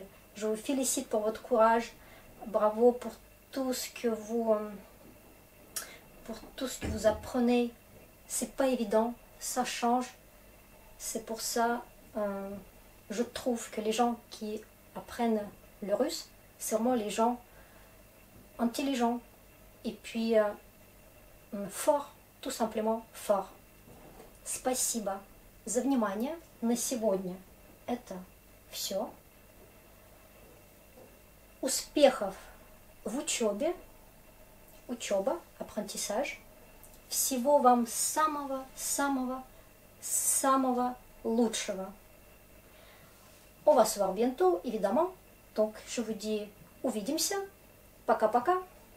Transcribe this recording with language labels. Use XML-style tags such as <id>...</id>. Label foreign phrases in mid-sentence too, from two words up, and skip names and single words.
<fr>Je vous félicite pour votre courage. Bravo pour tout ce que vous apprenez c'est pas évident, ça change. C'est pour ça, je trouve que les gens qui apprennent le russe, c'est vraiment les gens intelligents et puis forts, tout simplement forts.</fr> <ru>Спасибо за внимание. На сегодня это все. Успехов в учебе. Учеба, apprentissage. Всего вам самого лучшего.</ru> <fr>On va se voir bientôt, évidemment. Donc, je vous dis,</fr> <ru>увидимся. Пока-пока.</ru>